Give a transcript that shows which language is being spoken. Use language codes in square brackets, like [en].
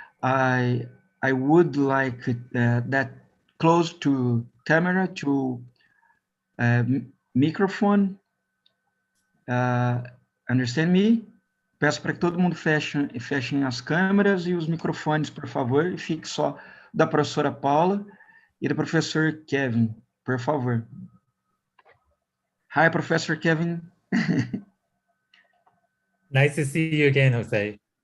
[en] I would like that close to camera to microphone. Understand me? [pt] Peço para que todo mundo fechem as câmeras e os microfones, por favor, e fique só da professora Paula e do professor Kevin, por favor. [en] Hi, Professor Kevin. Nice to see you again, Jose.